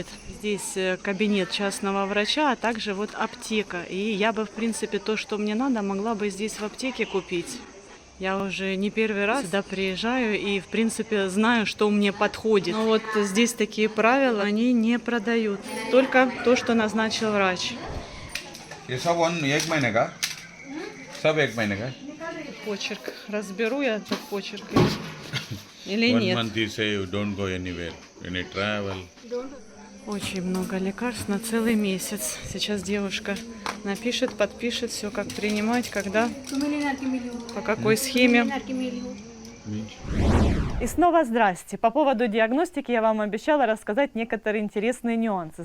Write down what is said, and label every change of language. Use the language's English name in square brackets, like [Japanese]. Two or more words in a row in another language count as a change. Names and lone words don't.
[Russian] Здесь кабинет частного врача, а также вот аптека. И я бы, в принципе, то, что мне надо, могла бы здесь в аптеке купить. Я уже не первый раз сюда приезжаю и, в принципе, знаю, что мне подходит. Но вот здесь такие правила, они не продают. Только то, что назначил врач. [Hindi] ये सब एक महीने का सब एक महीने का [Russian] Почерк. Разберу я этот почерк или [English] One [Russian] нет. [English] month you say you don't go anywhere. You need travel. [Russian] Очень много лекарств на целый месяц. Сейчас девушка напишет, подпишет все, как принимать, когда, по какой схеме. И снова здрасте. По поводу диагностики я вам обещала рассказать некоторые интересные нюансы.